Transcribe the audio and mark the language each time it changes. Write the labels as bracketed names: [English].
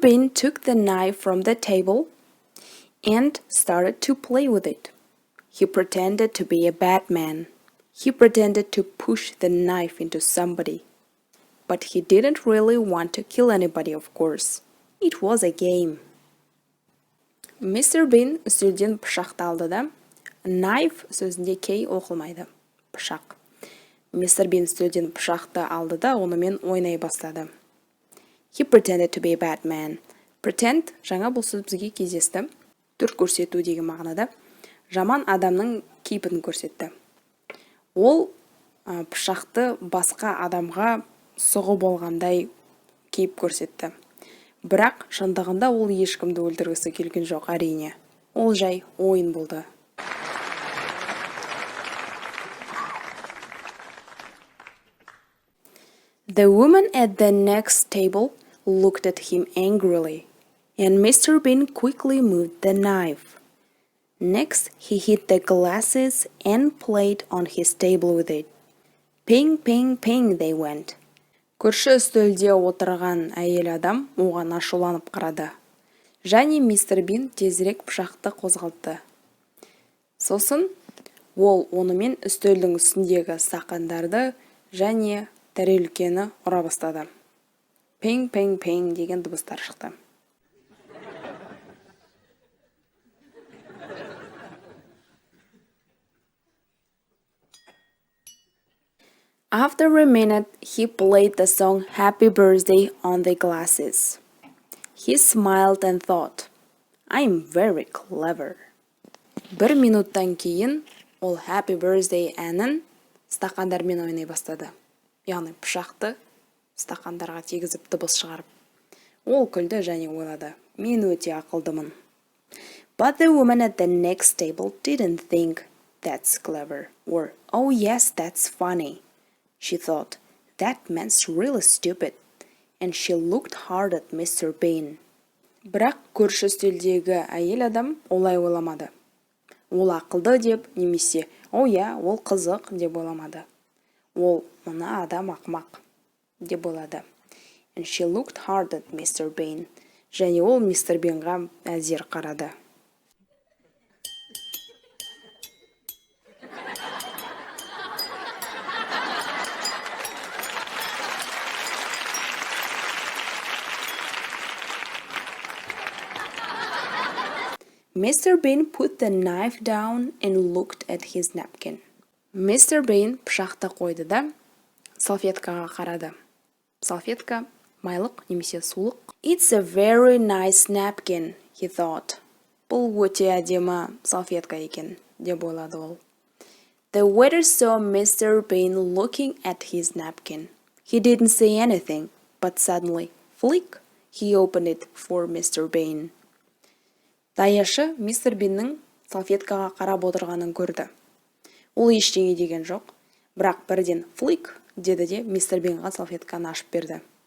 [English] Bin took the knife from the table and started to play with it. He pretended to be a bad man. He pretended to push the knife into somebody. But he didn't really want to kill anybody, of course. It was a game. Mr. [Kazakh] Bin үстелден пышақты алды да, knife сөзінде кей оқылмайды. Пышақ. Mr. Bin үстелден пышақты алды да, онымен ойнай бастады. [English] He pretended to be a bad man. [Kazakh] Pretend жаңа бұл сөз бізге кездесті. Түр көрсету деген мағынада. Жаман адамның кейпін көрсетті. Ол пышақты басқа адамға соғы болғандай кейіп көрсетті. Бірақ шындығында ол ешкімді өлтіргісі келген жоқ, әрине. Ол жай ойын болды. [English] The woman at the next table looked at him angrily, and Mr. Bin quickly moved the knife. Next, he hit the glasses and played on his table with it. Ping, ping, ping they went. [Kazakh] Көрші үстелде отырған әйел адам оған ашуланып қарады. Және мистер Бин тезірек пышақты қозғалтты. Сосын, ол онымен үстелдің үстіндегі стақандарды және тәрелкені ұра бастады. Пing, ping, ping деген дыбыстар шықты. [English] After a minute, he played the song Happy Birthday on the glasses. He smiled and thought, I'm very clever. [Kazakh] Бір минуттан кейін, ол Happy Birthday әнін стақандармен ойнай бастады. Яғни пышақты стақандарға тегізіп дыбыс шығарып. Ол күлді және ойлады, мен өте ақылдымын. [English] But the woman at the next table didn't think that's clever or oh yes, that's funny. She thought, that man's really stupid, and she looked hard at Mr. Bin. [Kazakh] Бірақ көрші үстелдегі әйел адам олай ойламады. Ол ақылды деп, немесе, о я, ол қызық деп ойламады. Ол мына адам ақымақ деп ойлады. [English] And she looked hard at Mr. Bin. [Kazakh] Және ол мистер Бинға әзер қарады. [English] Mr. Bin put the knife down and looked at his napkin. Mr. [Kazakh] Bin пышақты қойды да, салфеткаға қарады. Салфетка майлық немесе сулық. [English] It's a very nice napkin, he thought. [Kazakh] Бұл өте әдемі салфетка екен, деп ойлады ол. [English] The waiter saw Mr. Bin looking at his napkin. He didn't say anything, but suddenly, flick, he opened it for Mr. Bin. [Kazakh] Даяшы мистер Биннің салфеткаға қарап отырғанын көрді. Ол ештеңе деген жоқ, бірақ бірден флик деді де мистер Бинға салфетканы ашып берді.